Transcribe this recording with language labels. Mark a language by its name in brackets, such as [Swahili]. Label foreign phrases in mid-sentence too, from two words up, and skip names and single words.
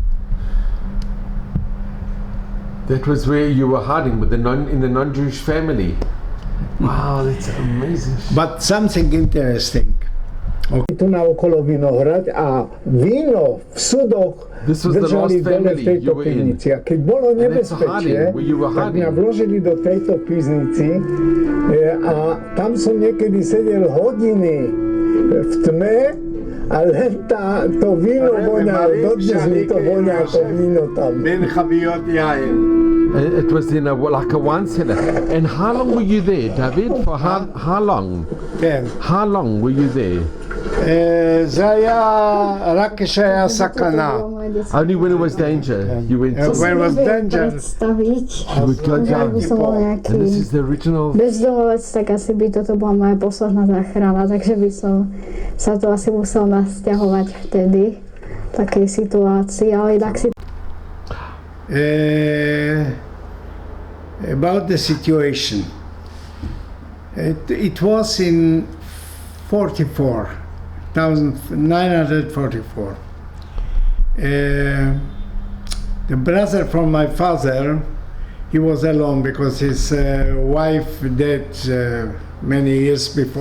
[English] That was where you were hiding with in the non-Jewish family. Wow, that's amazing. But something interesting. [Slovak] Tu na okolo Vinohrad a víno v sudoch [English] This was the [Slovak] držali [English] last [Slovak] dole v [English] family [Slovak] tejto [English] you were in. [Slovak] pivnici. A keď bolo [English] it's [Slovak] nebezpečie, [English] hiding, where you were [Slovak] tak mňa [English] hiding. [Slovak] vložili do tejto pivnici a tam som niekedy sedel hodiny v tme a len to víno voňalo, dodnes mi to voňa to víno tam. [Hebrew] בין חביות יין. [English] It was in like a wine cellar. And how long were you there, David? For how long? [Hebrew] כן. [English] How long were you there? [Hebrew] זה היה רק כשהיה סכנה. [English] Only when it was danger. You went to When it was danger. you would go down. And this is the original. [Slovak] Bezdomovec, tak asi by toto bola moja posledná záchrana, takže by som sa to asi musel nasťahovať vtedy v takej situácii, ale inak si [English] About the situation. It was in 1944. The brother from my father, he was alone because his wife died many years before.